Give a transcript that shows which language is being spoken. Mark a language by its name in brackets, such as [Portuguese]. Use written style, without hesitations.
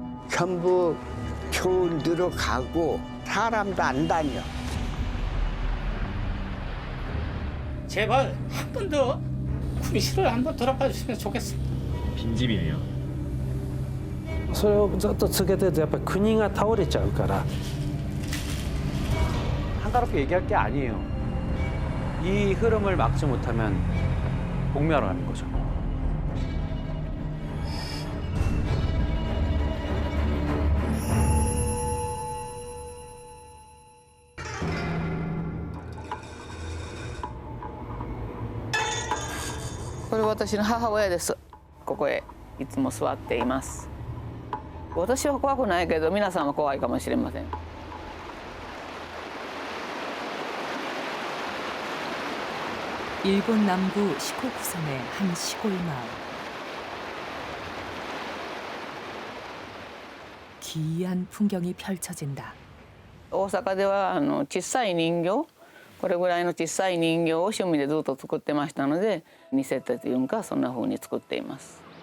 [Korean] 전부 교원으로 가고 사람도 안 다녀. 제발 한 번 더 구미시를 한번 돌아봐 주시면 좋겠습니다. 빈집이에요. [Japanese] それをずっと続けてるとやっぱり国が倒れちゃうから [Korean] 한가롭게 얘기할 게 아니에요. 이 흐름을 막지 못하면 공멸하는 거죠. [Japanese] これ私の母親です。ここへいつも座っています。私は怖くないけど皆さんは怖いかもしれません。 [Korean] 일본 남부 시코쿠섬의 한 시골 마을. 기이한 풍경이 펼쳐진다. [Japanese] 大阪では小さい人形、これぐらいの小さい人形を趣味でずっと作ってましたので、似せてというかそんな風に作っています。